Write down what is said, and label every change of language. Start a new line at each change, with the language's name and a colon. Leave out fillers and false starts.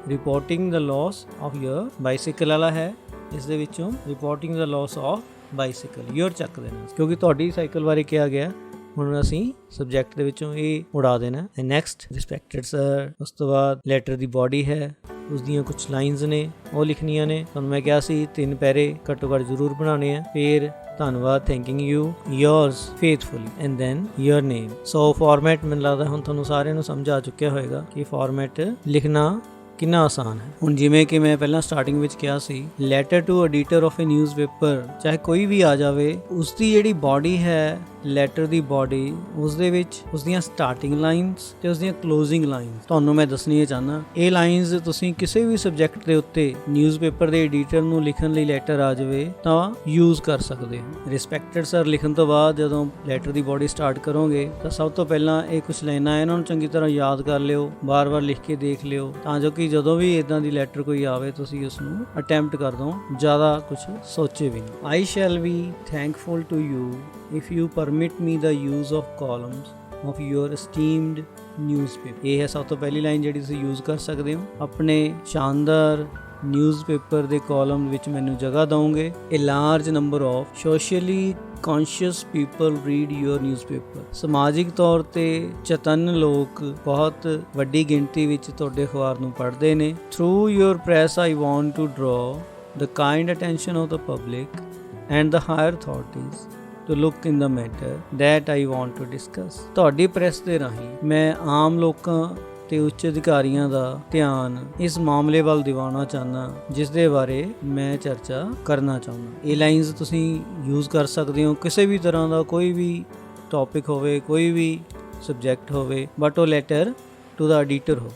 English: reporting the loss of your bicycle
Punjabi: ਵਾਲਾ ਹੈ, ਇਸ ਦੇ ਵਿੱਚੋਂ reporting the loss of bicycle ਯੋਰ ਚੱਕ ਦੇਣਾ, ਕਿਉਂਕਿ ਤੁਹਾਡੀ ਸਾਈਕਲ ਬਾਰੇ ਕਿਹਾ ਗਿਆ। ਹੁਣ ਅਸੀਂ ਸਬਜੈਕਟ ਦੇ ਵਿੱਚੋਂ ਇਹ ਉਡਾ ਦੇਣਾ। Next respected sir. ਉਸ ਤੋਂ ਬਾਅਦ ਲੈਟਰ ਦੀ ਬਾਡੀ ਹੈ, ਉਸ ਦੀਆਂ ਕੁਝ ਲਾਈਨਸ ਨੇ ਉਹ ਲਿਖਣੀਆਂ ਨੇ। ਤੁਹਾਨੂੰ ਮੈਂ ਕਿਹਾ ਸੀ 3 ਪੈਰੇ ਘੱਟੋ ਘੱਟ ਜ਼ਰੂਰ ਬਣਾਉਣੇ ਆ। ਫਿਰ ਧੰਨਵਾਦ,
English: Thanking you, yours faithfully, and then your name।
Punjabi: So format ਮੈਨੂੰ ਲੱਗਦਾ ਹੁਣ ਤੁਹਾਨੂੰ ਸਾਰਿਆਂ ਨੂੰ ਸਮਝ ਆ ਚੁੱਕਿਆ ਹੋਏਗਾ ਕਿ ਫਾਰਮੈਟ ਲਿਖਣਾ ਕਿੰਨਾ ਆਸਾਨ ਹੈ। ਹੁਣ ਜਿਵੇਂ ਕਿ ਮੈਂ ਪਹਿਲਾਂ ਸਟਾਰਟਿੰਗ ਵਿੱਚ ਕਿਹਾ ਸੀ,
English: letter to editor of a newspaper,
Punjabi: ਚਾਹੇ ਕੋਈ ਵੀ ਆ ਜਾਵੇ, ਉਸ ਦੀ ਜਿਹੜੀ ਬਾਡੀ ਹੈ, ਲੈਟਰ ਦੀ ਬਾਡੀ, ਉਸ ਦੇ ਵਿੱਚ ਉਸ ਦੀਆਂ ਸਟਾਰਟਿੰਗ ਲਾਈਨਸ ਤੇ ਉਸ ਦੀਆਂ ਕਲੋਜ਼ਿੰਗ ਲਾਈਨਸ ਤੁਹਾਨੂੰ ਮੈਂ ਦੱਸਣੀਆਂ ਚਾਹੁੰਦਾ। ਇਹ ਲਾਈਨਸ ਤੁਸੀਂ ਕਿਸੇ ਵੀ ਸਬਜੈਕਟ ਦੇ ਉੱਤੇ ਨਿਊਜ਼ਪੇਪਰ ਦੇ ਐਡੀਟਰ ਨੂੰ ਲਿਖਣ ਲਈ ਲੈਟਰ ਆ ਜਾਵੇ ਤਾਂ ਯੂਜ਼ ਕਰ ਸਕਦੇ ਹੋ। ਰਿਸਪੈਕਟਡ ਸਰ ਲਿਖਣ ਤੋਂ ਬਾਅਦ ਜਦੋਂ ਲੈਟਰ ਦੀ ਬਾਡੀ ਸਟਾਰਟ ਕਰੋਗੇ ਤਾਂ ਸਭ ਤੋਂ ਪਹਿਲਾਂ ਇਹ ਕੁਝ ਲਾਈਨਾਂ ਇਹਨਾਂ ਨੂੰ ਚੰਗੀ ਤਰ੍ਹਾਂ ਯਾਦ ਕਰ ਲਿਓ, ਬਾਰ-ਬਾਰ ਲਿਖ ਕੇ ਦੇਖ ਲਿਓ, ਤਾਂ ਜੋ ਕਿ ਜਦੋਂ ਵੀ ਇਦਾਂ ਦੀ ਲੈਟਰ ਕੋਈ ਆਵੇ ਤੁਸੀਂ ਉਸ ਨੂੰ ਅਟੈਂਪਟ ਕਰ ਦੋ, ਜ਼ਿਆਦਾ ਕੁਝ ਸੋਚੇ ਵੀ ਨਹੀਂ।
English: I shall be thankful to you if you permit me the use of columns of your esteemed newspaper।
Punjabi: ਇਹ ਹੈ ਸਭ ਤੋਂ ਪਹਿਲੀ ਲਾਈਨ ਜਿਹੜੀ ਤੁਸੀਂ ਯੂਜ਼ ਕਰ ਸਕਦੇ ਹੋ। ਆਪਣੇ ਸ਼ਾਨਦਾਰ ਨਿਊਜ਼ਪੇਪਰ ਦੇ ਕਾਲਮ ਵਿੱਚ ਮੈਨੂੰ ਜਗ੍ਹਾ ਦਿਓਗੇ।
English: A large number of socially conscious people read your newspaper।
Punjabi: ਸਮਾਜਿਕ ਤੌਰ ਤੇ ਚੇਤਨ ਲੋਕ ਬਹੁਤ ਵੱਡੀ ਗਿਣਤੀ ਵਿੱਚ ਤੁਹਾਡੇ ਅਖਬਾਰ ਨੂੰ ਪੜ੍ਹਦੇ ਨੇ।
English: Through your press I want to draw the kind attention of the public and the higher authorities to look in the matter that I want to discuss।
Punjabi: ਤੁਹਾਡੀ ਪ੍ਰੈਸ ਦੇ ਰਾਹੀਂ ਮੈਂ ਆਮ ਲੋਕਾਂ ਤੇ ਉੱਚ ਅਧਿਕਾਰੀਆਂ ਦਾ ਧਿਆਨ ਇਸ ਮਾਮਲੇ ਵੱਲ ਦਿਵਾਉਣਾ ਚਾਹੁੰਦਾ ਜਿਸ ਦੇ ਬਾਰੇ ਮੈਂ ਚਰਚਾ ਕਰਨਾ ਚਾਹੁੰਦਾ। ਇਹ ਲਾਈਨਸ ਤੁਸੀਂ ਯੂਜ਼ ਕਰ ਸਕਦੇ ਹੋ ਕਿਸੇ ਵੀ ਤਰ੍ਹਾਂ ਦਾ, ਕੋਈ ਵੀ ਟੌਪਿਕ ਹੋਵੇ, ਕੋਈ ਵੀ ਸਬਜੈਕਟ ਹੋਵੇ, ਬਟ ਉਹ
English: letter to the editor
Punjabi: ਹੋ।